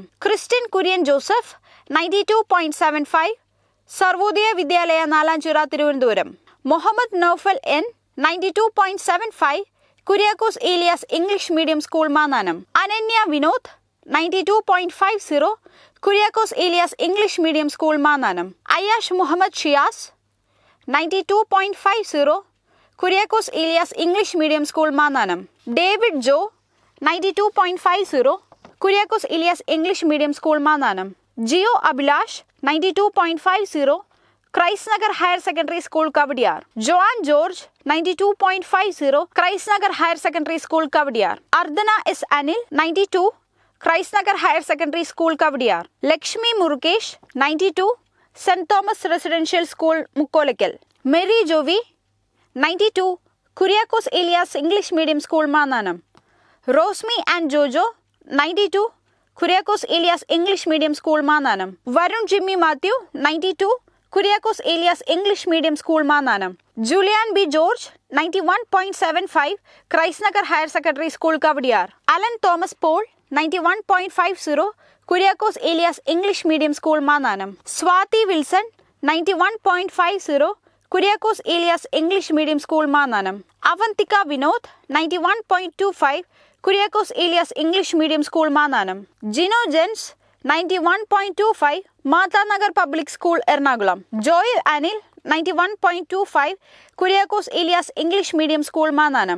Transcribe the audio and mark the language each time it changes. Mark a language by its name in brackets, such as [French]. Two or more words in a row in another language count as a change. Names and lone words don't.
[Malayalam] ക്രിസ്ത്യൻ കുര്യൻ ജോസഫ് 92.75, സർവോദയ വിദ്യാലയ നാലാഞ്ചിറ തിരുവനന്തപുരം. മുഹമ്മദ് നൌഫൽ N 92.75, കുര്യാക്കോസ് ഏലിയാസ് ഇംഗ്ലീഷ് മീഡിയം സ്കൂൾ മാന്നാനം. അനന്യ വിനോദ് 92.50, [English] Kuriakos Elias English Medium School, Mananam. Ayash Muhammad Shias, 92.50, Kuriakos Elias English Medium School, Mananam. David Joe, 92.50, Kuriakos Elias English Medium School, Mananam. Gio Abhilash, 92.50, Christnagar Higher Secondary School, Kavadiyar. Joanne George, 92.50, Christnagar Higher Secondary School, Kavadiyar. Ardhana S. Anil, 92, Christnagar Higher Secondary School, Kavadiyar. Lakshmi Murukesh, 92, St. Thomas Residential School, Mukkolekal. Mary Jovi, 92, Kuriakos Elias English Medium School, Mananam. Rosmi and Jojo, 92, Kuriakos Elias English Medium School, Mananam. Varun Jimmy Matthew, 92, Kuriakos Elias English Medium School, Mananam. Julian B. George, 91.75, Christnagar Higher Secondary School, Kavadiyar. Alan Thomas Paul, 91.50, Kuriakos Elias English Medium School, Mananam. Swati Wilson, 91.50, Kuriakos Elias English Medium School, Mananam. Avantika Vinod, 91.25, Kuriakos Elias English Medium School, Mananam. Gino Jens, 91.25, Mata Nagar Public School, Ernakulam. Joel Anil, 91.25, Kuriakos Elias English Medium School, Mananam.